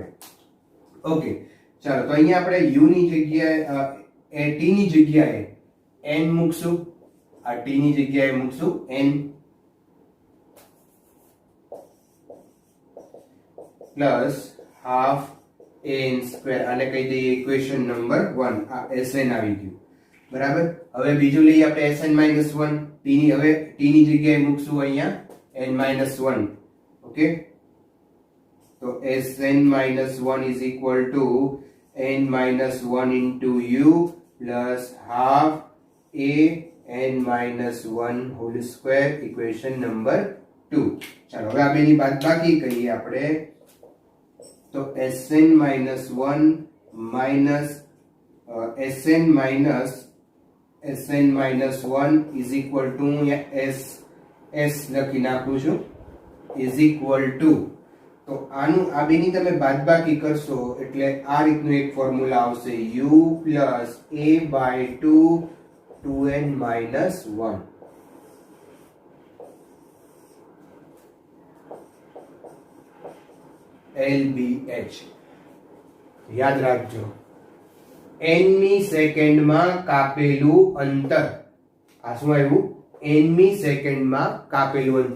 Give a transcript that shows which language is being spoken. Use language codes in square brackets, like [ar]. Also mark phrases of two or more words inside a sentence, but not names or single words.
[gu] ઓકે, ચાલો તો અહીંયા આપણે u ની જગ્યાએ t ની જગ્યાએ n મૂકશું, આ t ની જગ્યાએ મૂકશું n [en] plus half n square, [gu] આને કહી દઈએ [en] equation number 1. [gu] આ Sn આવી ગયું. બરાબર? હવે બીજું લઈએ આપણે Sn - 1. હવે t ની જગ્યાએ મૂકશું અહીંયા n - 1. [en] ઓકે, તો Sn - 1 is equal to n - 1 into u plus half a n - 1 whole square, equation number 2. [gu] ચાલો હવે આ બેની બાદબાકી કરીએ આપણે. તો [en] Sn - 1 minus Sn minus -1 is equal to s [gu] લખી નાખું છું, [en] is equal to, [gu] તો આનું આ બેની તમે બાદબાકી કરશો એટલે આ રીતનું એક ફોર્મ્યુલા આવશે, [en] u plus a by 2 2n minus 1. LBH. [gu] યાદ રાખજો, nમી સેકન્ડમાં કાપેલું અંતર. આ શું આવ્યું? nમી સેકન્ડમાં કાપેલું અંતર.